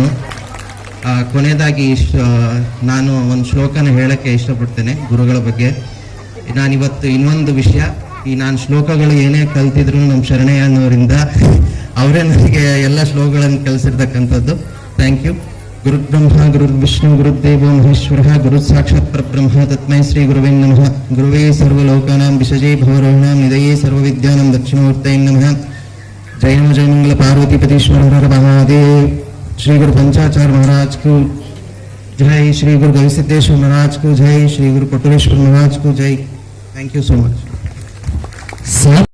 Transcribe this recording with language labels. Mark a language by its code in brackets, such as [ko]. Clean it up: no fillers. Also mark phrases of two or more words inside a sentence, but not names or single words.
[kn] ಕೊನೆಯದಾಗಿ ನಾನು ಒಂದು ಶ್ಲೋಕನ ಹೇಳಕ್ಕೆ ಇಷ್ಟಪಡ್ತೇನೆ ಗುರುಗಳ ಬಗ್ಗೆ. ನಾನಿವತ್ತು ಇನ್ನೊಂದು ವಿಷಯ, ನಾನು ಶ್ಲೋಕಗಳು ಏನೇ ಕಲ್ತಿದ್ರು ನಮ್ಮ ಶರಣಯ್ಯ ಅನ್ನೋರಿಂದ, ಅವರೇ ನನಗೆ ಎಲ್ಲ ಶ್ಲೋಕಗಳನ್ನು ಕಲಿಸಿರ್ತಕ್ಕಂಥದ್ದು. [en] Thank you. [sa] ಗುರು ಬ್ರಹ್ಮ ಗುರು ವಿಷ್ಣು ಗುರುದೇವೋ ಮಹೇಶ್ವರ ಗುರು ಸಾಕ್ಷಾತ್ ಪರಬ್ರಹ್ಮ ತಸ್ಮೈ ಶ್ರೀ ಗುರುವೇ ನಮಃ. ಗುರುವೇ ಸರ್ವಲೋಕಾನಾಂ ವಿಷಜೇ ಭವರೋಹಿಣಾಂ ನಿಧಯೇ ಸರ್ವವಿದ್ಯಾನಾಂ ದಕ್ಷಿಣಮೂರ್ತೈ ನಮಃ. जय नमो जय मंगल पार्वतीपतीश्वर हर महादेव. [hi] श्री गुरु पंचाचार्य महाराज को जय, श्री गुरु गविसिद्धेश्वर महाराज को जय, श्री गुरु पटुलेश्वर महाराज को जय. [en] Thank you so much.